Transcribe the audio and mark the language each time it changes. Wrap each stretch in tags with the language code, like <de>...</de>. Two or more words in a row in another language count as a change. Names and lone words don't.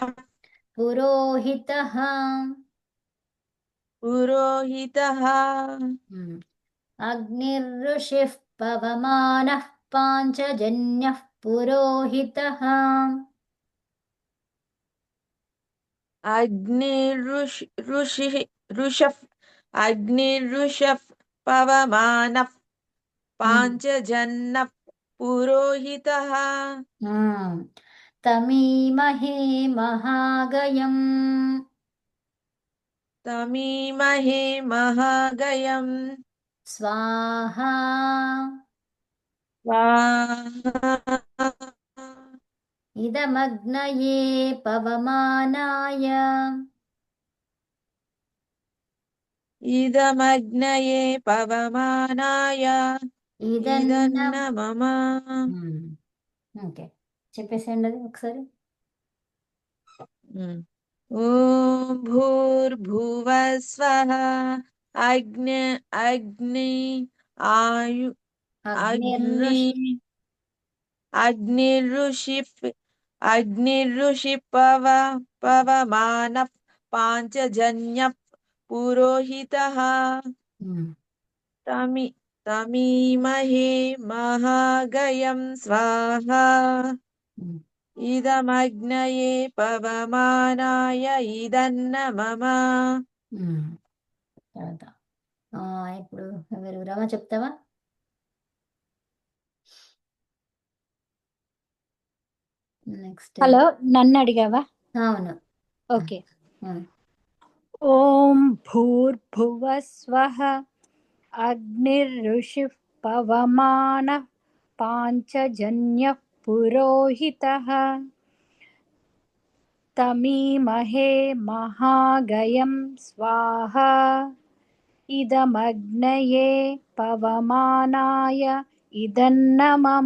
<sa>పురోహితః పురోహితః అగ్నిర్ఋషిః పవమానః పాంచజన్యః పురోహితః ऋषः अग्निर्ऋषः पवमानः पाञ्चजन्यः पुरोहितः तमीमहे महागयम् तमीमहे महागयम् स्वाहा स्वाहा इदमग्नये पवमानाय इदमग्नये पवमानाय इदन्न इदन्न मम</sa> <te>ఓకే చెప్పేసేయండి అది ఒకసారి</te> <sa>ॐ भूर्भुवः स्वः अग्नि आयु अग्नि అగ్నిర్ఋషి अग्निर्ऋषि पवमानः पाञ्चजन्यः पुरोहितः तमीमहे महागयं स्वाहा इदमग्नये पवमानाय इदन्न मम</sa> <te>తర్వాత ఇప్పుడు ఎవరు రమ చెప్తావా నెక్స్ట్ హలో నన్ను అడిగావా అవును ఓకే ఉమ్.</te> <sa>ఓం భూర్భువః స్వః అగ్నిర్ఋషిః పవమానః పాంచజన్యః పురోహితः తమీమహే మహాగయం స్వాహా ఇదమగ్నయే పవమానాయ ఇదన్న మమ</sa>